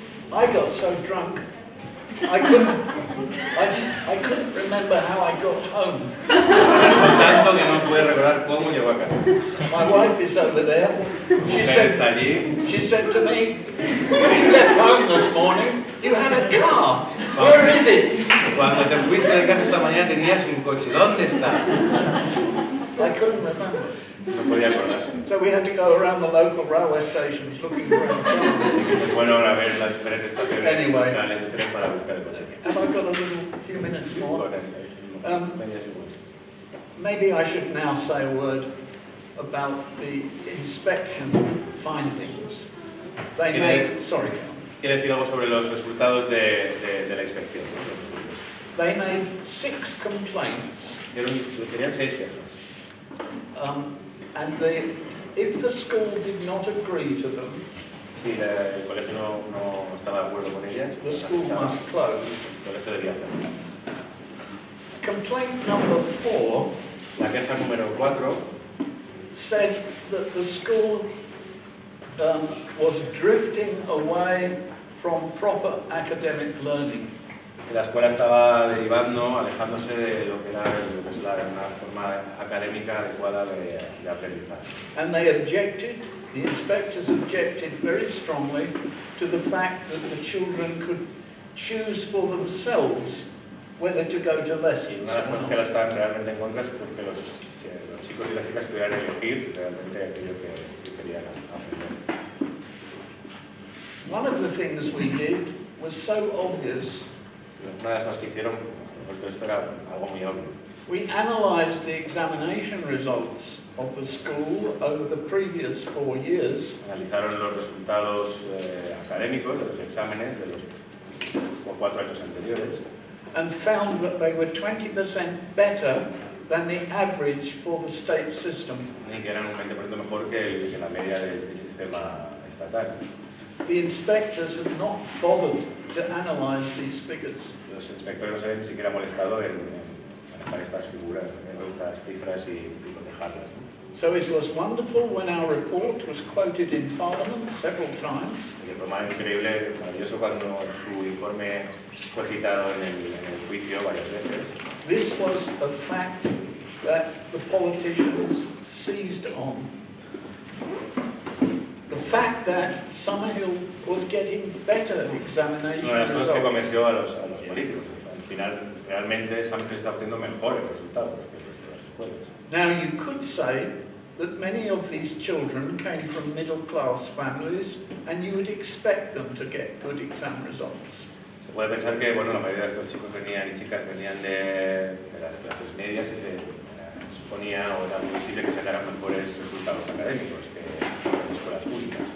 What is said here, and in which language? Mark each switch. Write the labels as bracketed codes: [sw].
[en] I got so drunk, I couldn't remember how I got home. [es] Tanto que no pude recordar cómo llegó a casa. [en] My wife is over there. She [es] está allí. [en] She said to me, when you left home this morning, you had a car. Where is it? [es] Cuando te fuiste de casa esta mañana tenías un coche. ¿Dónde está? [en] I couldn't remember. [es] No podía acordarse. [en] So we had to go around the local railway stations looking for a car. [es] Así que se fueron a ver las diferentes estaciones [en] Anyway. [es] locales de tren para buscar el coche. [en] Have I got a few minutes more? [es] Media segunda. [en] Maybe I should now say a word about the inspection findings. They made, sorry, [es] Quiere decir algo sobre los resultados de la inspección. ¿No? [en] they made 6 complaints. [es] Querían 6 quejas. [en] And if the school did not agree to them, [es] Si el colegio no estaba de acuerdo con ellas, [en] the school must close. [es] el colegio debía hacerlo. [en] Complaint number 4 [es] La queja número 4 [en] said that the school was drifting away from proper academic learning. [es] la escuela estaba derivando, alejándose de lo que es una forma académica adecuada de aprendizaje. [en] And they objected, the inspectors objected very strongly to the fact that the children could choose for themselves whether to go to [es] Y [en] lessons [es] una de las [en] or [es] cosas que [en] not. [es] estaban realmente en contra es que los chicos y las chicas pudieran elegir realmente aquello que querían aprender. [en] One of the things we did was so obvious, [es] Una de las cosas que hicieron, pues esto era algo muy obvio. [en] we analysed the examination results of the school over the previous 4 years, [es] Analizaron los resultados académicos de los exámenes de los 4 años anteriores [en] and found that they were 20% better than the average for the state system. [es] y que eran un 20% mejor que la media del sistema estatal. [en] The inspectors have not bothered to analyse these figures. [es] Los inspectores no se habían ni siquiera molestado en manejar estas figuras, estas cifras y cotejarlas, ¿no? [en] So it was wonderful when our report was quoted in Parliament several times. [es] Y fue más increíble, maravilloso cuando su informe fue citado en el juicio varias veces. [en] This was a fact that the politicians seized on. The fact that Summerhill was getting better examination [es] Una de las cosas que [en] results. [es] convenció a los políticos. Al final, realmente, Summerhill está obteniendo mejores resultados que el resto de las escuelas. [en] Now you could say that many of these children came from middle-class families and you would expect them to get good exam results. [es] Se puede pensar que bueno, la mayoría de estos chicos venían y chicas venían de las clases medias y se suponía o era muy visible que sacaran mejores resultados académicos que las escuelas públicas.